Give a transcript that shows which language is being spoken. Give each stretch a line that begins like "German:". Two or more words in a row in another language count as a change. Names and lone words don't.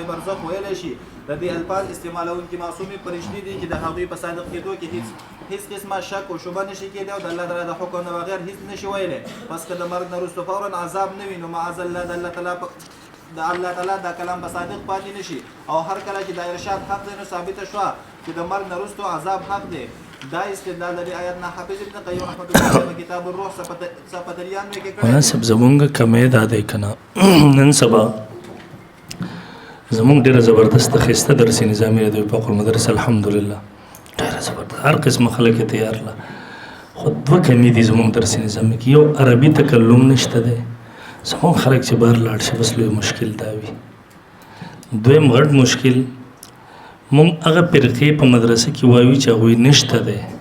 Pashto: برزخ ویلی شي د دې الفاظ استعمالونکي معصومې فرشتې دي چې د هغوی په صادق کېدو کې هیڅ قسمه شک او شبه نشي کېدی او د الله تعالی د حکم نه بغیر هیڅ نشي ویلی پس که د مرګ نه وروسته فورا عذاب نه وي نو
Arabic: معاذ الله
Pashto: د الله تعالی دا کلام به صادق پاتې نشي او هر کله چې د ارشاد حق دی نو ثابته شوه چې د مرګ نه وروسته عذاب حق دی دا استدلال د آیات نه حافظ ابن قیم
Arabic: رحمۃ اللہ علیہ
Pashto: کتاب الروح صفحه 93 کې کړی مناسب زمونږ کمې دا دی کنه نن سبا زمونږ ډیره زبردست خسته درسي نظامي دی په خپل مدرسه الحمدلله ډیره زبردست هر قسم خلک تیار لا خو دوه کمې دي زمونږ درسي نظامي کې یو عربي تکلم نشته دی زمونږ خلک چې بهر لاړ شي بس لوی مشکل دا وي دویم غټ مشکل مونږ هغه فرقې په مدرسه کې وایو چې هغوی نشته دی